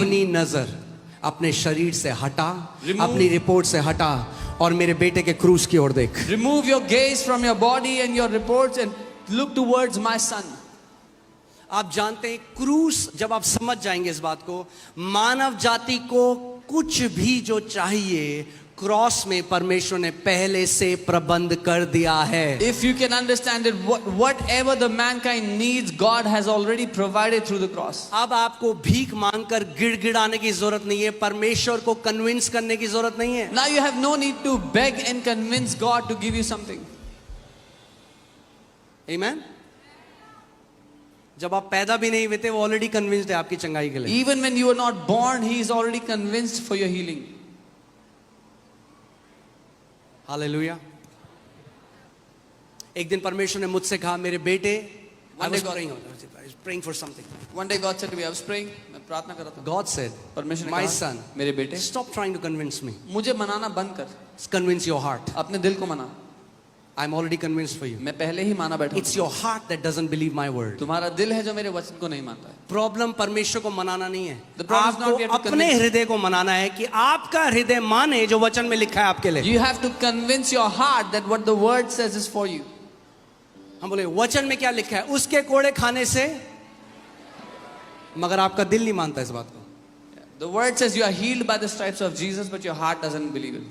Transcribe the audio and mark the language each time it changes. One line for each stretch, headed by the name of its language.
Hindi: अपनी नजर अपने शरीर से हटा,
English: Remove-
Hindi: अपनी रिपोर्ट से हटा और मेरे बेटे के क्रूस की ओर देख।
English: remove your gaze from your body and your reports and look towards my son.
Hindi: आप जानते हैं क्रूस, जब आप समझ जाएंगे इस बात को, मानव जाति को कुछ भी जो चाहिए क्रॉस में परमेश्वर ने पहले से प्रबंध कर दिया है.
English: If you can understand it, whatever the mankind needs, God has already provided through the cross.
Hindi: अब आपको भीख मांगकर गिड़गिड़ाने की जरूरत नहीं है, परमेश्वर को कन्विंस करने की जरूरत नहीं है.
English: Now you have no need to beg and convince God to give you something. Amen?
Hindi: जब आप पैदा भी नहीं हुए थे, वो ऑलरेडी कन्विंस्ड है आपकी चंगाई के लिए.
English: Even when you were not born, He is already convinced for your healing.
Hindi: Hallelujah. एक दिन परमेश्वर ने मुझसे कहा, मेरे बेटे,
English: I was praying for something. One day God said to me, I was praying,
Hindi: मैं प्रार्थना कर रहा था.
English: God said,
Hindi: परमेश्वर ने
English: my
Hindi: कहा,
English: son,
Hindi: मेरे बेटे,
English: stop trying to convince me.
Hindi: मुझे मनाना बंद कर.
English: Convince your heart.
Hindi: अपने दिल को मना.
English: I'm already convinced for you.
Hindi: मैं पहले ही माना बैठा.
English: It's your heart that doesn't believe my word.
Hindi: तुम्हारा दिल है जो मेरे वचन को नहीं मानता है. प्रॉब्लम परमेश्वर को मनाना नहीं है.
English: The problem is not
Hindi: आपको
English: we have to
Hindi: अपने
English: convince.
Hindi: हृदय को मनाना है कि आपका हृदय माने जो वचन में लिखा है आपके लिए.
English: You have to convince your heart that what the word says is for you.
Hindi: हम बोले वचन में क्या लिखा है, उसके कोड़े खाने से, मगर आपका दिल नहीं मानता इस बात को.
English: The word says you are healed by the stripes of Jesus, but your heart doesn't believe it.